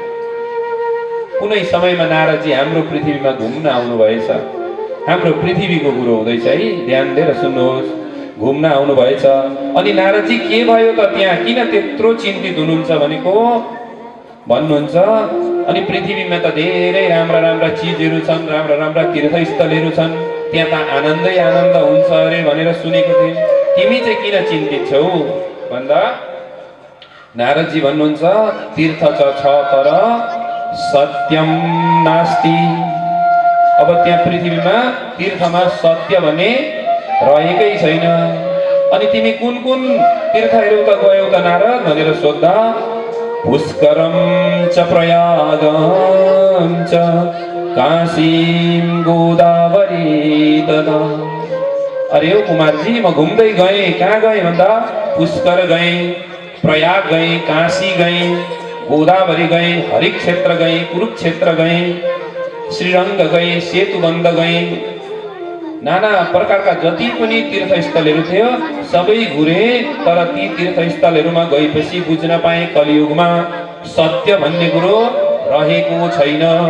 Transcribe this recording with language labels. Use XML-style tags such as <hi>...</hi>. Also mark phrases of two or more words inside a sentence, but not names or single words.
<ne>कुनै समयमा नारदजी हाम्रो पृथ्वीमा घुम्न आउनुभएछ हाम्रो पृथ्वीको कुरो हुँदैछ है ध्यान दिएर सुन्नुहोस् घुम्न आउनुभएछ अनि नारदजी के भयो त त्यहाँ किन त्यत्रो चिन्तित हुनुहुन्छ भनेको भन्नुहुन्छ अनि पृथ्वीमा त धेरै राम्रा राम्रा चिजहरू छन् राम्रा राम्रा तीर्थस्थलहरू छन् त्यहाँ त आनन्दै आनन्द हुन्छ अरे भनेर सुनेको थिएँ तिमी चाहिँ किन चिन्तित छौ भन्दा नारदजी भन्नुहुन्छ तीर्थ छ तर</ne> <sa>सत्यम नास्ति</sa> <ne>अब त्यहाँ पृथ्वीमा तीर्थमा सत्य भने रहेकै छैन अनि तिमी कुन कुन तीर्थहरू त गयौ त नारद भनेर सोद्धा</ne> <sa>पुष्करम च प्रयागम च काशीम गोदावरी तदा</sa> <ne>अरे ओ कुमारजी म घुम्दै गएँ कहाँ गएँ भन्दा पुष्कर गएँ प्रयाग गएँ काशी गएँ गोदावरी गएँ हरिक क्षेत्र गएँ कुरुक्षेत्र गएँ श्रीरङ्ग गएँ सेतुबन्ध गएँ नाना प्रकारका जति पनि तीर्थस्थलहरू थियो सबै घुरे तर ती तीर्थस्थलहरूमा गएपछि बुझ्न पाएँ कलियुगमा सत्य भन्ने कुरो रहेको छैन</ne>